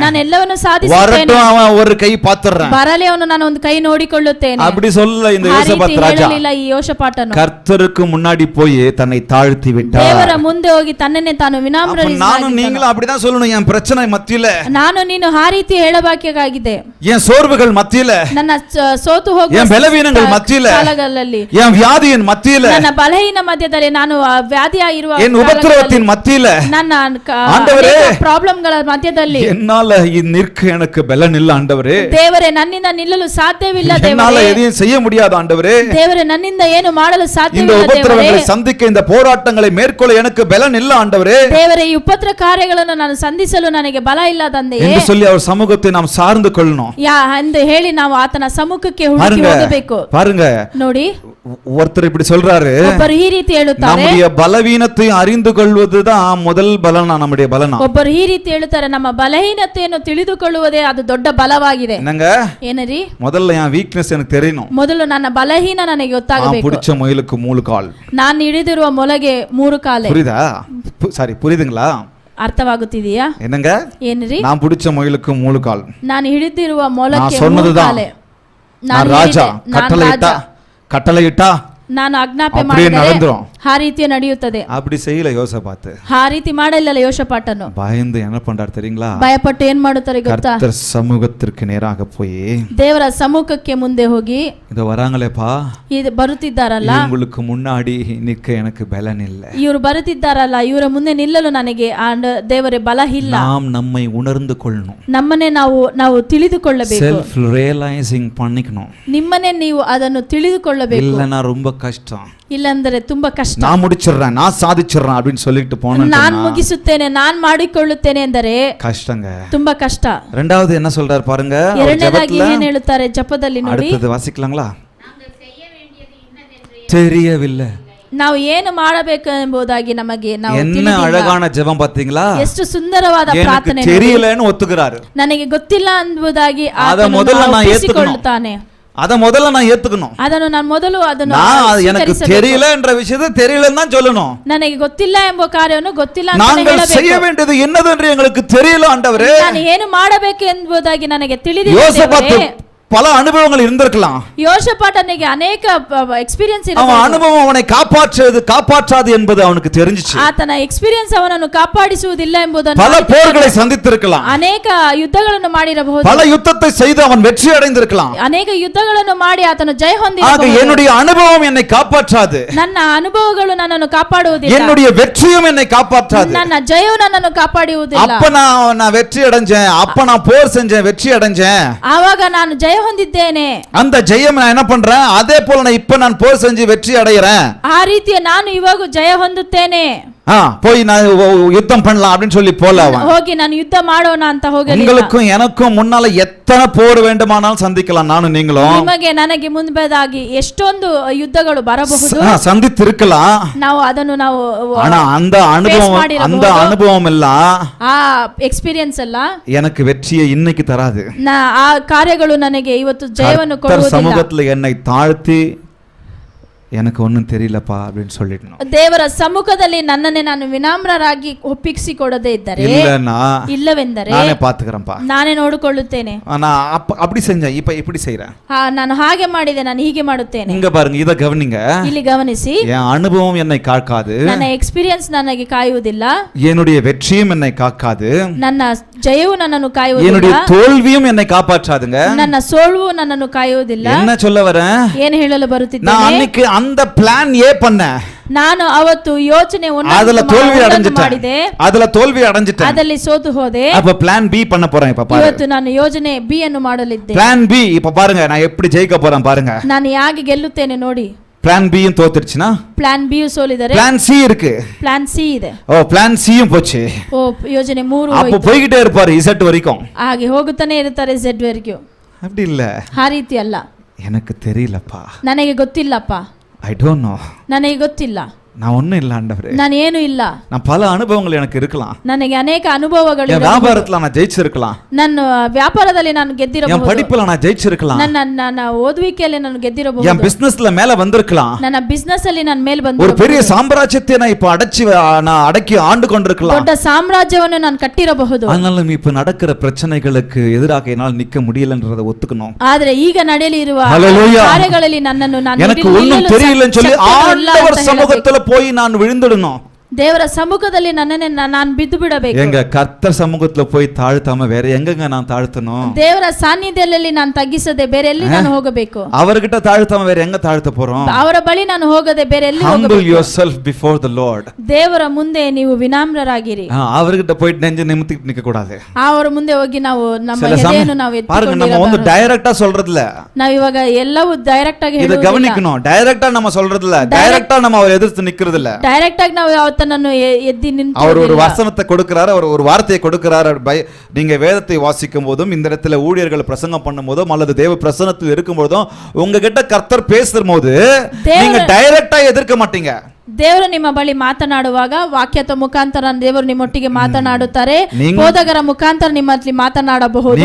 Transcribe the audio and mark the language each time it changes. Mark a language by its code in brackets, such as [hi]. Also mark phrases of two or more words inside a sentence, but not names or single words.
[kn] ನಾನು ಎಲ್ಲವನ್ನು ಸಾಧಿಸುತ್ತೇನೆ. [ta] வரட்டும் அவன் ஒரு கை பாத்துறேன். [kn] ಬರಲಿ ಅವನು ನಾನು ಒಂದು ಕೈ ನೋಡಿಕೊಳ್ಳುತ್ತೇನೆ. [ta] அப்படி சொல்ல இந்த [kn] ಆ ರೀತಿ [ta] யோசபாத் ராஜா [kn] ಹೇಳಲಿಲ್ಲ ಈ ಯೋಷಪಾಟನು. [ta] கர்த்தருக்கு முன்னாடி போய் தன்னை தாழ்த்தி விட்டார். [kn] ದೇವರ ಮುಂದೆ ಹೋಗಿ ತನ್ನನ್ನೇ ತಾನು [ta] அப்ப [kn] ವಿನಮ್ರನಾಗಿ [ta] நானும் நீங்களும் அப்படிதான் சொல்லணும். என் பிரச்சனை மத்தியில, [kn] ನಾನು ನೀನು ಆ ರೀತಿ ಹೇಳಬೇಕಾಗಿದೆ. [ta] என் சோர்வுகள் மத்தியில, [kn] ನನ್ನ ಸೋತು ಹೋಗುವ [ta] என் பலவீனங்கள் மத்தியில, [kn] ಕಾಲಗಳಲ್ಲಿ, [ta] என் வியாதியின் மத்தியில, [kn] ನನ್ನ ಬಲಹೀನ ಮಧ್ಯದಲ್ಲಿ, ನಾನು ವ್ಯಾಧಿಯಾಗಿರುವ [ta] என் உபத்திரவத்தின் மத்தியில, [kn] ನನ್ನ [ta] ஆண்டவரே, [kn] ಪ್ರಾಬ್ಲಮ್ಗಳ ಮಧ್ಯದಲ್ಲಿ [ta] என்னால நிற்க எனக்கு பலன் இல்ல ஆண்டவரே. [kn] ದೇವರೇ, ನನ್ನಿಂದ ನಿಲ್ಲಲು ಸಾಧ್ಯವಿಲ್ಲ [ta] என்னால [kn] ದೇವರೇ. [ta] எதையும் செய்ய முடியாது ஆண்டவரே. [kn] ದೇವರೇ, ನನ್ನಿಂದ ಏನು ಮಾಡಲು [ta] இந்த [kn] ಸಾಧ್ಯವಿಲ್ಲ ದೇವರೇ. [ta] உபத்திரவங்களை சந்திக்க, இந்த போராட்டங்களை மேற்கொள்ள எனக்கு பலன் இல்ல ஆண்டவரே [kn] ದೇವರೇ, ಈ ಉಪದ್ರ ಕಾರ್ಯಗಳನ್ನು ನಾನು ಸಂಧಿಸಲು ನನಗೆ ಬಲ ಇಲ್ಲ ತಂದೆಯೇ [ta] என்று சொல்லி அவர் சமூகத்தை நாம் சார்ந்து கொள்ளணும். [kn] ಎಂದು ಹೇಳಿ ನಾವು ಆತನ ಸಮ್ಮುಖಕ್ಕೆ ಹುಡುಕಿ [ta] பாருங்க [kn] ಹೋಗಬೇಕು. [ta] பாருங்க, [kn] ನೋಡಿ, [ta] ஒருத்தர் இப்படி சொல்றாரு, [kn] ಒಬ್ಬರು ಈ ರೀತಿ ಹೇಳುತ್ತಾರೆ, [ta] நம்முடைய பலவீனத்தை அறிந்து கொள்வதுதான் முதல் பலனா, நம்முடைய பலனா. [kn] ಒಬ್ಬರು ಈ ರೀತಿ ಹೇಳುತ್ತಾರೆ, ನಮ್ಮ ಬಲಹೀನತೆಯನ್ನು ತಿಳಿದುಕೊಳ್ಳುವುದೇ ಅದು ದೊಡ್ಡ ಬಲವಾಗಿದೆ. [ta] என்னங்க, [kn] ಏನರಿ? [ta] முதல்ல என் வீக்னஸ் எனக்கு தெரியணும். [kn] ಮೊದಲು ನನ್ನ ಬಲಹೀನ ನನಗೆ [ta] நான் [kn] ಗೊತ್ತಾಗಬೇಕು. [ta] பிடிச்ச முயலுக்கு 3 கால். [kn] ನಾನು ಹಿಡಿದಿರುವ ಮೊಲಗೆ 3 ಕಾಲೆ. [ta] புரியுதா? சாரி, புரியுதுங்களா? [kn] ಅರ್ಥವಾಗುತ್ತಿದೆಯಾ? [ta] என்னங்க, [kn] ಏನ್ರಿ? [ta] நான் பிடிச்ச முயலுக்கு 3 கால். [kn] ನಾನು ಹಿಡಿದಿರುವ ಮೊಲಕ್ಕೆ [ta] நான் 3 சொன்னதுதான். [kn] ಕಾಲೆ. [ta] நான் ராஜா, கட்டளையிட்டா [kn] ನಾನು ಆಜ್ಞಾಪನೆ [ta] அப்படியே [kn] ಮಾಡಿದರೆ [ta] நடந்துரும். [kn] ಆ ರೀತಿ ನಡೆಯುತ್ತದೆ. [ta] அப்படி செய்யல யோசபாத். [kn] ಆ ರೀತಿ ಮಾಡಲಿಲ್ಲ ಯೋಷಪಾಟನು. [ta] பயந்து என்ன பண்றாரு தெரியுங்களா? [kn] ಭಯಪಟ್ಟು ಏನ್ ಮಾಡುತ್ತಾರೆ ಗೊತ್ತಾ? [ta] கர்த்தர் சமூகத்திற்கு நேராக போய், [kn] ದೇವರ ಸಮ್ಮುಖಕ್ಕೆ ಮುಂದೆ ಹೋಗಿ, [ta] இத வராங்களேப்பா, [kn] ಇದು ಬರುತ್ತಿದ್ದಾರಲ್ಲ, [ta] உங்களுக்கு முன்னாடி நிற்க எனக்கு பலன் இல்ல. [kn] ಇವರು ಬರುತ್ತಿದ್ದಾರಲ್ಲ, ಇವರ ಮುಂದೆ ನಿಲ್ಲಲು ನನಗೆ ದೇವರೇ ಬಲ ಇಲ್ಲ. [ta] நாம் நம்மை உணர்ந்து கொள்ளணும். [kn] ನಮ್ಮನ್ನೇ ನಾವು ತಿಳಿದುಕೊಳ್ಳಬೇಕು. [en] self realizing [ta] பண்ணிக்கணும். [kn] ನಿಮ್ಮನ್ನೇ ನೀವು ಅದನ್ನು ತಿಳಿದುಕೊಳ್ಳಬೇಕು. [ta] இல்லனா ரொம்ப கஷ்டம். [kn] ಇಲ್ಲಂದ್ರೆ ತುಂಬಾ ಕಷ್ಟ. [ta] நான் முடிச்சிடுறேன், நான் சாதிச்சிடுறேன் அப்படின்னு சொல்லிட்டு போனா [kn] ನಾನು ಮುಗಿಸುತ್ತೇನೆ, ನಾನು ಮಾಡಿಕೊಳ್ಳುತ್ತೇನೆ ಎಂದರೆ [ta] கஷ்டங்க. [kn] ತುಂಬಾ ಕಷ್ಟ. [ta] ரெண்டாவது என்ன சொல்றாரு பாருங்க, [kn] ಎರಡನೇದಾಗಿ ಏನ್ ಹೇಳುತ್ತಾರೆ ಜಪದಲ್ಲಿ ನೋಡಿ. [ta] அடுத்தது வாசிக்கலாங்களா? தெரியவில்லை. [kn] ನಾವು ಏನು ಮಾಡಬೇಕು ಎಂಬುದಾಗಿ ನಮಗೆ [ta] என்ன அழகான ஜெபம் பாத்தீங்களா? [kn] ಎಷ್ಟು ಸುಂದರವಾದ ಪ್ರಾರ್ಥನೆ. [ta] தெரியலன்னு ஒத்துக்கிறாரு. [kn] ನನಗೆ ಗೊತ್ತಿಲ್ಲ ಎಂಬುದಾಗಿ ಅದ ಮೊದಲು ನಾನು ಒಪ್ಪಿಸಿಕೊಳ್ಳುತ್ತಾನೆ. [ta] அத முதல்ல நான் ஏத்துக்கணும். [kn] ಅದನ್ನು ನಾನು ಮೊದಲು ಅದನ್ನು [ta] எனக்கு தெரியல என்ற விஷயத்தை தெரியலன்னு தான் சொல்லணும். [kn] ನನಗೆ ಗೊತ್ತಿಲ್ಲ ಎಂಬ ಕಾರ್ಯವನ್ನು ಗೊತ್ತಿಲ್ಲ ಅಂತ [ta] நாங்கள் [kn] ಹೇಳಬೇಕು. [ta] செய்ய வேண்டியது என்னது என்று எங்களுக்கு தெரியல ஆண்டவரே. [kn] ನಾನು ಏನು ಮಾಡಬೇಕು ಎಂಬುದಾಗಿ ನನಗೆ ತಿಳಿದಿಲ್ಲ. [ta] யோசபாத் பல அனுபவங்கள் இருந்திருக்கலாம். [kn] யோசபாட்டனிಗೆ ಅನೇಕ ಎಕ್ಸ್‌ಪೀರಿಯನ್ಸ್ ಇರಬಹುದು. [ta] அவன் அனுபவம் அவனை காப்பாற்றாது என்பது அவனுக்கு தெரிஞ்சிச்சு. [kn] ಆತನ ಎಕ್ಸ್‌ಪೀರಿಯನ್ಸ್ ಅವನನ್ನು ಕಾಪಾಡಿಸುವುದಿಲ್ಲ ಎಂಬುದನ್ನು [ta] பல போர்களை சந்தித்திருக்கலாம். [kn] ಅನೇಕ ಯುದ್ಧಗಳನ್ನು ಮಾಡಿರಬಹುದು. [ta] பல யுத்தத்தை செய்து அவன் வெற்றி அடைந்திருக்கலாம். [kn] ಅನೇಕ ಯುದ್ಧಗಳನ್ನು ಮಾಡಿ ಆತನು ಜಯ [ta] ஆக [kn] ಹೊಂದಿರಬಹುದು. [ta] என்னுடைய அனுபவம் என்னை காப்பாற்றாது. [kn] ನನ್ನ ಅನುಭವಗಳು ನನ್ನನ್ನು ಕಾಪಾಡುವುದಿಲ್ಲ. [ta] என்னுடைய வெற்றியும் என்னை காப்பாற்றாது. [kn] ನನ್ನ ಜಯವು ನನ್ನನ್ನು ಕಾಪಾಡುವುದಿಲ್ಲ. [ta] அப்ப நான் வெற்றி அடைஞ்சேன், அப்ப நான் போர் செஞ்சேன், வெற்றி அடைஞ்சேன். [kn] ಆವಾಗ ನಾನು ಜಯ ಹೊಂದಿದ್ದೇನೆ. [ta] அந்த ஜெயம் நான் என்ன பண்றேன், அதே போல நான் இப்ப நான் போர் செஞ்சு வெற்றி அடைகிறேன். [kn] ಆ ರೀತಿಯ ನಾನು ಇವಾಗ ಜಯ ಹೊಂದುತ್ತೇನೆ. [ta] போய் நான் யுத்தம் பண்ணலாம் அப்படின்னு சொல்லி போல அவன் [kn] ಹೋಗಿ ನಾನು ಯುದ್ಧ ಮಾಡೋಣ ಅಂತ ಹೋಗಲಿಲ್ಲ. [ta] உங்களுக்கும் எனக்கும் முன்னால எத்தனை போர் வேண்டுமானாலும் சந்திக்கலாம். நானும் நீங்களும் [kn] ನಿಮಗೆ ನನಗೆ ಮುಂಬೆದಾಗಿ ಎಷ್ಟೊಂದು ಯುದ್ಧಗಳು ಬರಬಹುದು, [ta] சந்தித்திருக்கலாம். [kn] ನಾವು ಅದನ್ನು ನಾವು [ta] ஆனா அந்த அனுபவம் எல்லாம் [kn] ಆ ಎಕ್ಸ್‌ಪೀರಿಯನ್ಸ್ ಎಲ್ಲ [ta] எனக்கு வெற்றியை இன்னைக்கு தராது. [kn] ಆ ಕಾರ್ಯಗಳು ನನಗೆ ಇವತ್ತು ಜಯವನ್ನು ಕೊಡುವುದಿಲ್ಲ. [ta] சமூகத்துல என்னை தாழ்த்தி எனக்கு ஒன்றும் தெரியலப்பா அப்படின்னு சொல்லிடணும். [kn] ದೇವರ ಸಮ್ಮುಖದಲ್ಲಿ ನನ್ನನ್ನೇ ನಾನು ವಿನಮ್ರರಾಗಿ ಒಪ್ಪಿಸಿಕೊಡದೇ ಇದ್ದರೆ, ಇಲ್ಲವೆಂದರೆ [ta] ನಾನೇ பாத்துக்கறேன்ப்பா, [kn] ನಾನೇ ನೋಡಿಕೊಳ್ಳುತ್ತೇನೆ. [ta] நான் அப்படி செஞ்சேன், இப்ப இப்படி செய்றேன். [kn] ನಾನು ಹಾಗೆ ಮಾಡಿದೆ, ನಾನು ಹೀಗೆ ಮಾಡುತ್ತೇನೆ. [ta] இங்க பாருங்க, இத கவனிங்க. [kn] ಇಲ್ಲಿ ಗಮನಿಸಿ, [ta] என் அனுபவம் என்னை காக்காது. [kn] ನನ್ನ ಎಕ್ಸ್‌ಪೀರಿಯನ್ಸ್ ನನಗೆ ಕಾಯುವುದಿಲ್ಲ. [ta] என்னுடைய வெற்றியும் என்னை காக்காது. [kn] ನನ್ನ ಜಯವು ನನ್ನನ್ನು ಕಾಯುವುದಿಲ್ಲ. [ta] என்னுடைய தோல்வியும் என்னை காப்பாற்றாதுங்க. [kn] ನನ್ನ ಸೋಲ್ವು ನನ್ನನ್ನು ಕಾಯುವುದಿಲ್ಲ. [ta] என்ன சொல்ல வரேன், [kn] ಏನು ಹೇಳಲು ಬರುತ್ತಿದ್ದೇನೆ, [ta] நான் அன்னைக்கு அந்த [en] Plan A [ta] பண்ணேன். [kn] ನಾನು ಅವತ್ತು ಯೋಚನೆ [ta] அதுல தோல்வி அடைஞ்சிட்டேன், [kn] ಮಾಡಿದೆ, [ta] அதுல தோல்வி அடைஞ்சிட்டேன். [kn] ಅದರಲ್ಲಿ ಸೋತು ಹೋದೆ. [ta] அப்ப [en] Plan B [ta] பண்ண போறேன். இப்ப பாருங்க, [kn] ಇವತ್ತು ನಾನು ಯೋಜನೆ ಬಿ ಅನ್ನು ಮಾಡಲಿದ್ದೆ. [en] Plan B. [ta] இப்ப பாருங்க நான் எப்படி ஜெயிக்க போறேன் பாருங்க. [kn] ನಾನು ಹೇಗೆ ಗೆಲ್ಲುತ್ತೇನೆ ನೋಡಿ. [en] Plan Bயும் [ta] தோத்துருச்சுனா [en] Plan B [kn] ಸೋಲಿದರೆ [en] Plan C [ta] இருக்கு, [en] Plan C [kn] ಇದೆ. [ta] ஓ [en] Plan Cயும் [ta] போச்சு. [kn] ಓ ಯೋಜನೆ 3 [ta] அப்ப [kn] ಹೋಯಿತು. [ta] போய்கிட்டே இருப்பாரு Z வரைக்கும். [kn] ಹಾಗೆ ಹೋಗುತ್ತಾನೆ ಇರುತ್ತಾರೆ Z ವರೆಗೂ. [ta] அப்படி இல்ல, [kn] ಆ ರೀತಿ ಅಲ್ಲ. [ta] எனக்கு தெரியலப்பா, [kn] ನನಗೆ ಗೊತ್ತಿಲ್ಲಪ್ಪ, [en] I don't know, [kn] ನನಗೆ ಗೊತ್ತಿಲ್ಲ, [ta] நான் ஒண்ணும் இல்ல ஆண்டவரே, [kn] ನಾನು ಏನು ಇಲ್ಲ. [ta] நான் பல அனுபவங்கள் எனக்கு இருக்கலாம், [kn] ನನಗೆ ಅನೇಕ ಅನುಭವಗಳು [ta] என் வியாபாரத்துல நான் ஜெயிச்சிருக்கலாம், [kn] ನನ್ನ ವ್ಯಾಪಾರದಲ್ಲಿ ನಾನು [ta] என் [kn] ಗೆದ್ದಿರಬಹುದು, [ta] படிப்புல நான் ஜெயிச்சிருக்கலாம், [kn] ನನ್ನ ಓದುವಿಕೆಯಲ್ಲಿ ನಾನು ಗೆದ್ದಿರಬಹುದು, [ta] என் பிசினஸ்ல மேல வந்திருக்கலாம், [kn] ನನ್ನ ಬಿಸ್ನೆಸ್ ಅಲ್ಲಿ ನಾನು ಮೇಲೆ [ta] ஒரு [kn] ಬಂದಿರಬಹುದು, [ta] பெரிய சாம்ராஜ்யத்தை நான் இப்ப நான் அடக்கி ஆண்டு கொண்டிருக்கலாம். [kn] ದೊಡ್ಡ ಸಾಮ್ರಾಜ್ಯವನ್ನು ನಾನು ಕಟ್ಟಿರಬಹುದು. [ta] ஆனாலும் இப்ப நடக்கிற பிரச்சனைகளுக்கு எதிராக என்னால் நிக்க முடியலன்றதை ஒத்துக்கணும். [kn] ಆದರೆ ಈಗ ನಡೆಯಲಿರುವ Hallelujah. ಕಾರ್ಯಗಳಲ್ಲಿ ನನ್ನನ್ನು ನಾನು [ta] எனக்கு ஒண்ணும் தெரியலன்னு சொல்லி ஆண்டவர் சமூகத்துல போய் நான் விழுந்துடணும். [kn] ದೇವರ ಸಮ್ಮುಖದಲ್ಲಿ ನನ್ನನ್ನೇ ನಾನು ಬಿದ್ದು ಬಿಡಬೇಕು. [ta] எங்க கர்த்தர் சமூகத்துல போய் தாழ்த்தாம வேற எங்கங்க நான் தாழ்த்தணும்? [kn] ದೇವರ ಸಾನ್ನಿಧ್ಯದಲ್ಲಿ ನಾನು ತಗ್ಗಿಸದೆ ಬೇರೆ ಎಲ್ಲಿ ನಾನು ಹೋಗಬೇಕು? [ta] அவர்கிட்ட தாழ்த்தாம வேற எங்க தாழ்த்த போறோம்? [kn] ಅವರ ಬಳಿ ನಾನು ಹೋಗದೆ ಬೇರೆ ಎಲ್ಲಿ [en] Humble [kn] ಹೋಗಬೇಕು? [en] yourself before the Lord. [kn] ದೇವರ ಮುಂದೆ ನೀವು ವಿನಮ್ರರಾಗಿರಿ. [ta] அவர்கிட்ட போயிட்டு நெஞ்சு நிமித்திட்டு நிக்க கூடாது. [kn] ಅವರ ಮುಂದೆ ಹೋಗಿ ನಾವು ನಮ್ಮ [ta] சில [kn] ಎದೆಯನ್ನು ನಾವು [ta] பாருங்க, நம்ம வந்து டைரக்டா சொல்றது இல்ல, [kn] ನಾವು ಇವಾಗ ಎಲ್ಲವೂ ಡೈರೆಕ್ಟ್ ಆಗಿ [ta] இத [kn] ಹೇಳುವುದಿಲ್ಲ. [ta] கவனிக்கணும். டைரக்டா நம்ம சொல்றது இல்ல, டைரக்டா நம்ம அவர் எதிர்த்து நிக்கிறது இல்ல. [kn] ಡೈರೆಕ್ಟ್ ಆಗಿ ನಾವು ಯಾವತ್ತನ್ನು ಎದ್ದಿ ನಿಂತು [ta] அவர் ஒரு வசனத்தை கொடுக்கிறார், அவர் ஒரு வார்த்தையை கொடுக்கிறார். நீங்க வேதத்தை வாசிக்கும் போதும், இந்த இடத்துல ஊழியர்கள் பிரசங்கம் பண்ணும் போதும், அல்லது தேவ பிரசன்னத்தில் இருக்கும் போதும், உங்ககிட்ட கர்த்தர் பேசும் போது நீங்க டைரக்டா எதிர்க்க மாட்டீங்க. [kn] ದೇವರು ನಿಮ್ಮ ಬಳಿ ಮಾತನಾಡುವಾಗ ವಾಕ್ಯದ ಮುಖಾಂತರ ದೇವರು ನಿಮ್ಮೊಟ್ಟಿಗೆ ಮಾತನಾಡುತ್ತಾರೆ, ಬೋಧಕರ ಮುಖಾಂತರ ನಿಮ್ಮಲ್ಲಿ ಮಾತನಾಡಬಹುದು.